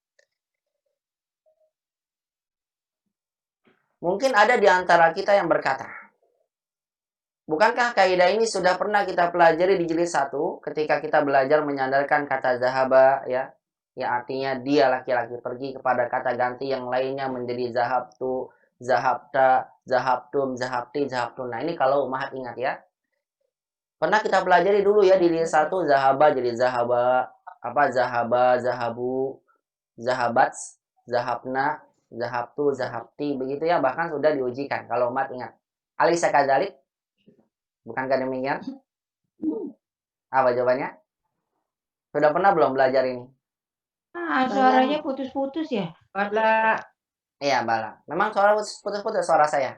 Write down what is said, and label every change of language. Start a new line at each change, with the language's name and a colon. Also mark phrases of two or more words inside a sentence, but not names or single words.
Indonesian: Mungkin ada di antara kita yang berkata, bukankah kaidah ini sudah pernah kita pelajari di jilid 1 ketika kita belajar menyandarkan kata zahaba, ya, yang artinya dia laki-laki pergi, kepada kata ganti yang lainnya menjadi
Arabic: ذهبتُ، ذهبتَ، ذهبتم، ذهبتِ، ذهبتن.
Indonesian: Nah, ini kalau umat ingat ya. Pernah kita pelajari dulu ya di jilid 1, zahaba jadi
Arabic: ذهبَ، ذهبَ، ذهبوا، ذهبت، ذهبنا، ذهبتُ، ذهبتِ,
Indonesian: begitu ya, bahkan sudah diujikan kalau umat ingat.
Arabic: أليس كذلك?
Indonesian: Bukankah demikian? Apa jawabannya? Sudah pernah belum belajar ini? Suaranya putus-putus ya? Pada Iya, bala. Memang suara putus-putus suara saya?